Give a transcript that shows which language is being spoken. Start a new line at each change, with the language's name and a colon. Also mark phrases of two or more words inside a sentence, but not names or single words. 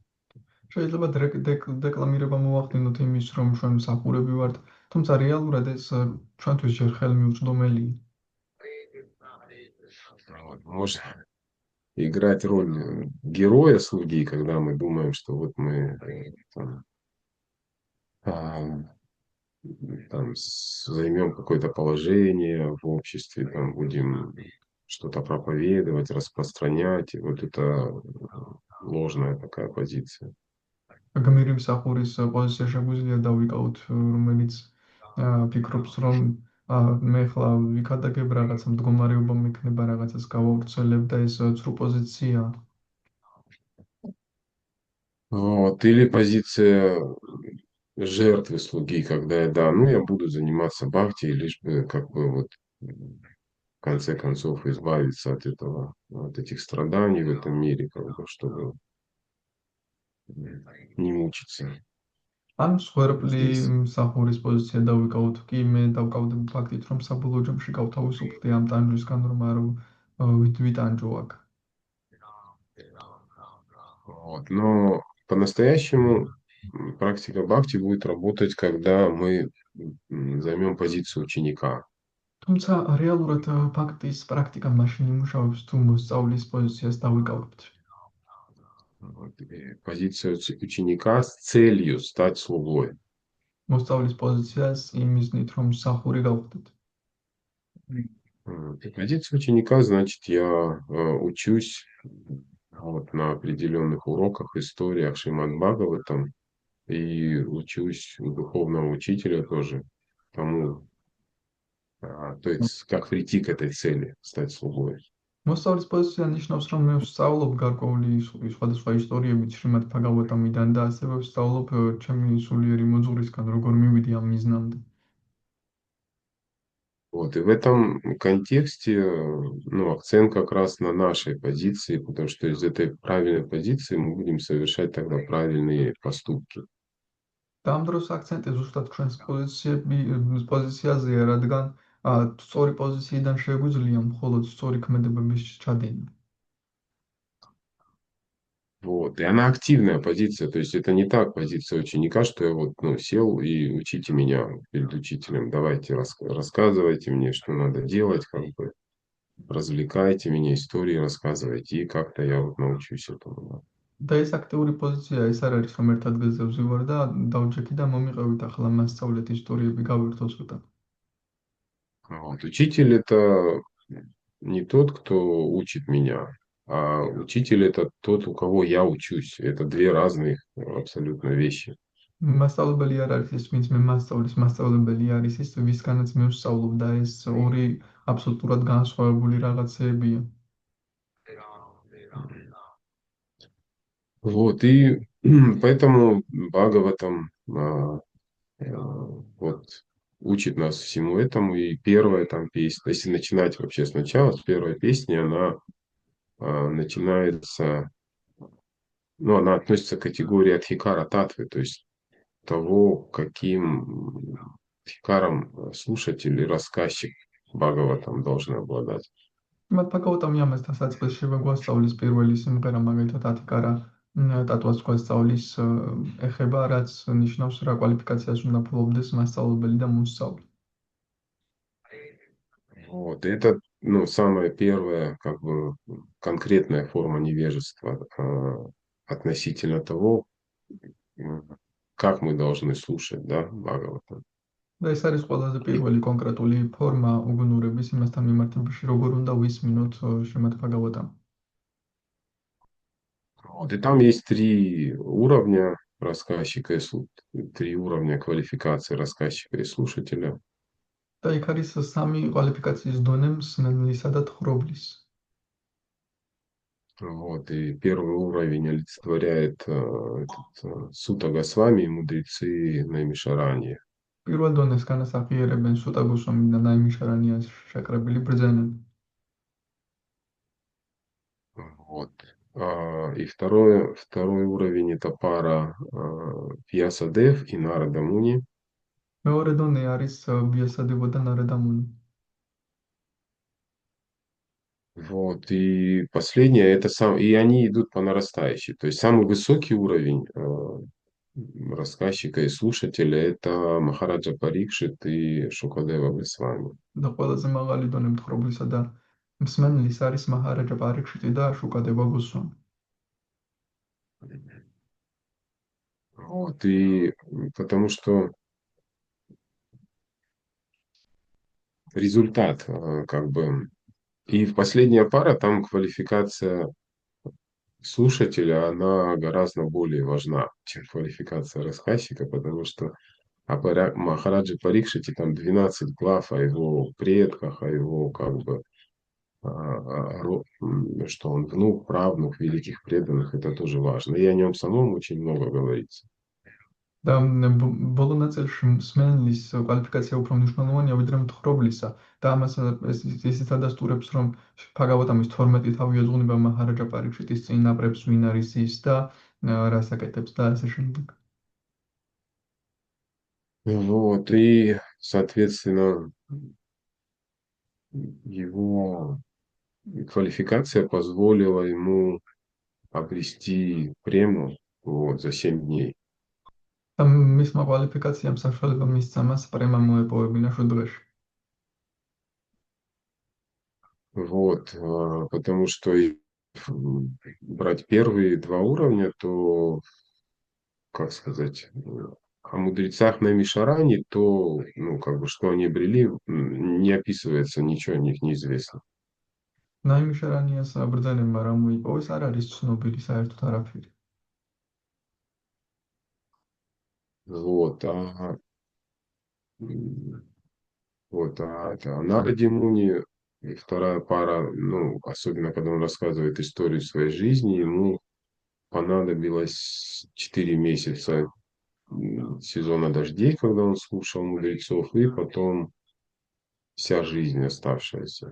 Georgian: შეიძლება დეკლამირება მოვახდინოთ იმის, რომ ჩვენ მსახურები ვართ, თუმცა რეალურად ეს ჩვენთვის ჯერ ხელმიუწვდომელია.
Russian: Вот. Можно играть роль героя слуги, когда мы думаем, что вот мы там, там займем какое-то положение в обществе, там будем что-то проповедовать, распространять. И вот это ложная такая позиция.
Georgian: გმირი მსახურის პოზიცია შეგვიძლია დავიკავოთ, რომელიც ფიქრობს, რომ მე ხლა ვიქადაგებ რაღაცა მდგომარეობა მექნება რაღაცას გავავრცელებ და ეს ცრუ პოზიცია.
Russian: Вот. Или позиция жертвы слуги, когда да, ну я буду заниматься бхакти, лишь бы как бы вот в конце концов избавиться от этого, от этих страданий в этом мире, как бы, чтобы не мучиться
Georgian: ან მსხვერპლი
Russian: здесь.
Georgian: მსახურის პოზიცია დავიკავოთ, კი მე დავკავდები ფაქტით, რომ საბოლოო ჯამში გავთავისუფლდი ამ ტანჯვისგან, რომ არ ვიტანჯო აქ.
Russian: Вот. Но по-настоящему практика бхакти будет работать, когда мы займем позицию ученика.
Georgian: თუმცა რეალურად ფაქტის პრაქტიკა მაშინ იმუშავებს, თუ მოსწავლის პოზიციას დავიკავებთ.
Russian: Вот. И позиция ученика с целью стать слугой.
Georgian: მოსწავლის პოზიციას იმის ნით, რომ მსახური გავხდეთ.
Russian: Позиция ученика, значит, я учусь вот на определенных уроках, историях Шримад Бхагаватам и учусь у духовного учителя тоже тому, то есть как прийти к этой цели, стать слугой.
Georgian: მოსწავლის პოზიცია ნიშნავს, რომ მე ვსწავლობ გარკვეული სხვადასხვა ისტორიებით შრიმად ბჰაგავატამიდან და ასევე ვსწავლობ ჩემი სულიერი მოძღვრისგან, როგორ მივიდი ამ მიზნამდე.
Russian: Вот, и в этом контексте, ну, акцент как раз на нашей позиции, потому что из этой правильной позиции мы будем совершать тогда правильные поступки.
Georgian: და ამ დროს აქცენტი ზუსტად ჩვენს პოზიციაზეა, რადგან სწორი პოზიციიდან შეგვიძლია მხოლოდ სწორი ქმედებების ჩადენა.
Russian: Вот, и она активная позиция, то есть это не так позиция ученика, что я вот, ну, сел и учите меня перед учителем, давайте рассказывайте мне, что надо делать, как бы развлекайте меня, истории рассказывайте, и как-то я вот научусь этому. Да.
Georgian: და ეს აქტიური პოზიცია ეს არ არის, რომ ერთ ადგილზე ვზივარ და დავჯექი და მომიყევით ახლა მასწავლეთ ისტორიები, გავერთო ცოტა.
Russian: Вот. Учитель это не тот, кто учит меня, а учитель это тот, у кого я учусь. Это две разных абсолютно вещи.
Georgian: მასწავლებელი არ არის ის, ვინც მე მასწავლის, მასწავლებელი არის ის, ვისგანაც მე ვსწავლობ და ეს ორი აბსოლუტურად განსხვავებული რაღაცეებია.
Russian: Вот, и поэтому Бхагаватам вот учит нас всему этому. И первая там песня, если начинать вообще сначала, с первой песни, она начинается, ну, она относится к категории Адхикара Татвы, то есть того, каким адхикаром слушатель и рассказчик Бхагаватам должны обладать.
Georgian: მათ ბჰაგავატამი ამას დასაწყისში გვასწავლის პირველი სიმღერა, მაგალითად ათიკარა ტატუას გვასწავლის ეხება, რაც ნიშნავს რა კვალიფიკაციას უნდა ფლობდეს მასწავლებელი და მოსწავლე.
Russian: Вот, и это, ну, самая первая, как бы, конкретная форма невежества относительно того, как мы должны слушать, да, Бхагаватам.
Georgian: და ეს არის ყველაზე პირველი კონკრეტული ფორმა უგუნურების იმასთან მიმართებაში, როგორ უნდა ვისმინოთ შრიმად ბჰაგავატამ.
Russian: Вот, и там есть три уровня рассказчика и три уровня квалификации рассказчика и слушателя.
Georgian: და იქ არის სამი კვალიფიკაციის დონე მსმენელისა და თხრობლის.
Russian: Вот, и первый уровень олицетворяет Сута Госвами и мудрецы Наймишараньи.
Georgian: პირველ დონეს განასახიერებენ სუტა გოსვამი და ნაიმიშარანიას შეკრებილი ბრძენები.
Russian: Вот. И второй уровень это пара Вьясадев и Нарада Муни.
Georgian: მეორე დონე არის ვიასადევო და ნარადა მუნი.
Russian: Вот, и последнее это и они идут по нарастающей. То есть самый высокий уровень рассказчика и слушателя это Махараджа Парикшит и Шукадева Госвами.
Georgian: და ყველაზე მაღალი დონე მთხრობლისა და მსმენელის არის მაჰარაჯა პარიქშიტი და შუკადევა გოსვამი.
Russian: Вот, и потому что результат, как бы, и в последняя пара, там квалификация слушателя, она гораздо более важна, чем квалификация рассказчика, потому что Махараджи Парикшити там 12 глав о его предках, о его, как бы, что он внук, правнук великих преданных, это тоже важно. И о нем самом очень много говорится.
Georgian: და ბოლო ნაწილში მსმენელის კვალიფიკაცია უფრო მნიშვნელოვანია ვიდრე მთხრობლისა და ამას ისიც ადასტურებს, რომ ბჰაგავატამის 12 თავი ეძღვნება მაჰარაჯა პარიქშიტის წინაპრებს, ვინ არის ის და რას აკეთებს და ასე შემდეგ.
Russian: Вот, и, соответственно, его квалификация позволила ему обрести прему вот, за 7 дней.
Georgian: და მისმა კვალიფიკაციამ საშუალება მისცა მას პრემა მოეპოვებინა შვიდ დღეში.
Russian: Вот, потому что брать первые два уровня, то, как сказать, о мудрецах на Мишаране, то, ну, как бы, что они обрели, не описывается, ничего о них не известно.
Georgian: ნაიმშარანიას ბრძანებმა რა მოიპოვეს, არ არის ცნობილი საერთოდ არაფერი.
Russian: Вот, м, это Наради Муни, и вторая пара, ну, особенно когда он рассказывает историю своей жизни, ему понадобилось 4 месяца сезона дождей, когда он слушал мудрецов, и потом вся жизнь оставшаяся,